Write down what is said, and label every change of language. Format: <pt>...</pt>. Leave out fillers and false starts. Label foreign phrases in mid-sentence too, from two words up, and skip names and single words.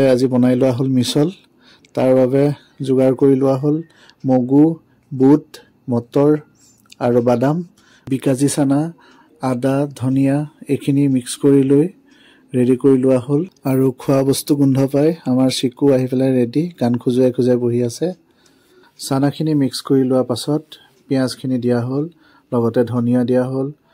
<as>আজি বনাই লোৱা হল মিছল তাৰ বাবে যোগাৰ কৰি লোৱা হল মগু বুট মটৰ আৰু বাদাম বিকাজি চানা আদা ধনিয়া এখিনি মিক্স কৰি লৈ ৰেডি কৰি লোৱা হল আৰু খোৱা বস্তু গন্ধ পাই আমাৰ চিকু আহি পেলাই ৰেডি গান খুজুৱাই খুজুৱাই বহি আছে চানা খিনি মিক্স কৰি লোৱা পাছত পিঁয়াজ খিনি দিয়া হ'ল লগতে ধনিয়া দিয়া হ'ল</as>